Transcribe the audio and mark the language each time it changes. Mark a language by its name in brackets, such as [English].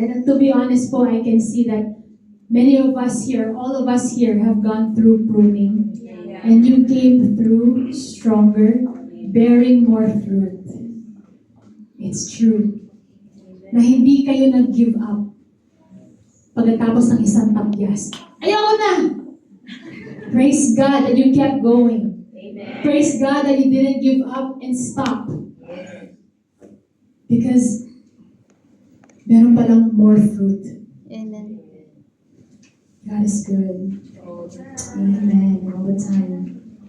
[English] And to be honest po, I can see that many of us here, all of us here have gone through pruning. And you came through stronger, bearing more fruit. It's true. [Filipino] Na hindi kayo nag-give up pagkatapos ng isang tagyas. Ayoko na! [English] Praise God that you kept going. Praise God that you didn't give up and stop. Because [Filipino] meron palang [English] more fruit. Amen. God is good. Amen. All the time.